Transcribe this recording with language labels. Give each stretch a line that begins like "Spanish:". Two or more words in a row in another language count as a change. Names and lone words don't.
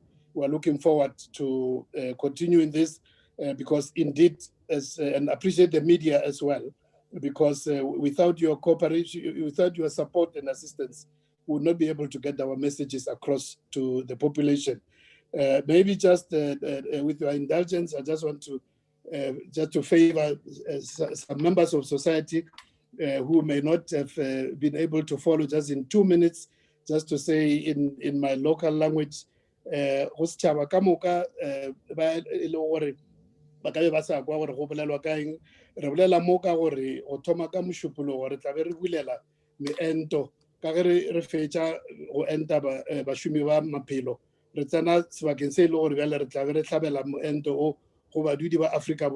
English: We're looking forward to continuing this because indeed, and appreciate the media as well, because without your cooperation, without your support and assistance, we would not be able to get our messages across to the population. Maybe just with your indulgence, I just want to favor some members of society who may not have been able to follow, just in 2 minutes, just to say in my local language,
Northern Sotho: ba ka be ba sa kwa gore go bolelwa ka eng re bolela mo ka gore go thoma ka mošupologo re tla be re bulela meento ka ge re fetša go enta bašomi ba maphelo re tsena sebakeng se e le gore bjale re tla be re tlhabela moento o go badudi ba Afrika